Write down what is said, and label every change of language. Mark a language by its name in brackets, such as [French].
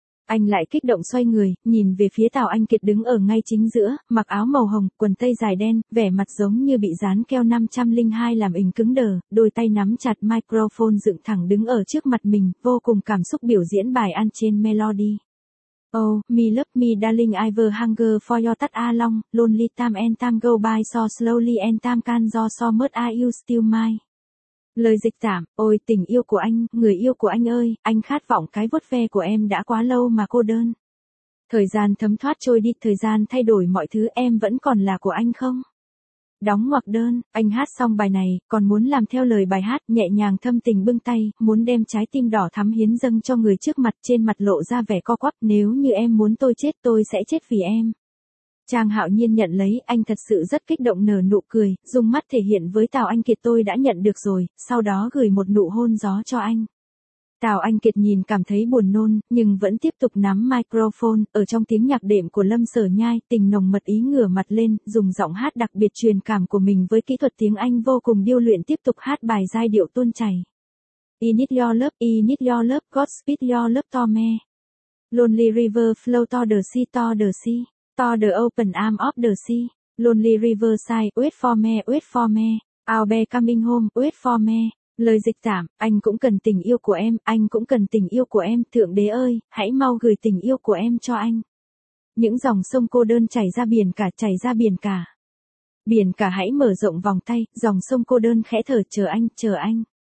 [Vietnamese] Anh lại kích động xoay người, nhìn về phía Tào Anh Kiệt đứng ở ngay chính giữa, mặc áo màu hồng, quần tây dài đen, vẻ mặt giống như bị dán keo 502 làm ỉnh cứng đờ, đôi tay nắm chặt microphone dựng thẳng đứng ở trước mặt mình, vô cùng cảm xúc biểu diễn bài ăn trên melody. [English] Oh, me love me darling, I ever hunger for your touch along, lonely time and time go by so slowly and time can do so much, are you still mine? [Vietnamese] Lời dịch tạm, ôi tình yêu của anh, người yêu của anh ơi, anh khát vọng cái vuốt ve của em đã quá lâu mà cô đơn. Thời gian thấm thoát trôi đi, thời gian thay đổi mọi thứ, em vẫn còn là của anh không? Đóng ngoặc đơn, anh hát xong bài này, còn muốn làm theo lời bài hát, nhẹ nhàng thâm tình bưng tay, muốn đem trái tim đỏ thắm hiến dâng cho người trước mặt, trên mặt lộ ra vẻ co quắp, nếu như em muốn tôi chết, tôi sẽ chết vì em. Trang Hạo Nhiên nhận lấy, anh thật sự rất kích động nở nụ cười, dùng mắt thể hiện với Tào Anh Kiệt tôi đã nhận được rồi, sau đó gửi một nụ hôn gió cho anh. Tào Anh Kiệt nhìn cảm thấy buồn nôn, nhưng vẫn tiếp tục nắm microphone, ở trong tiếng nhạc đệm của Lâm Sở Nhai, tình nồng mật ý ngửa mặt lên, dùng giọng hát đặc biệt truyền cảm của mình với kỹ thuật tiếng Anh vô cùng điêu luyện tiếp tục hát bài giai điệu tuôn chảy. [English] I need your love, God speed your love to me. Lonely river flow to the sea, to the open arm of the sea. Lonely river sigh, wait for me, I'll be coming home, wait for me. [Vietnamese] Lời dịch giảm, anh cũng cần tình yêu của em, anh cũng cần tình yêu của em, Thượng Đế ơi, hãy mau gửi tình yêu của em cho anh. Những dòng sông cô đơn chảy ra biển cả. Biển cả hãy mở rộng vòng tay, dòng sông cô đơn khẽ thở chờ anh.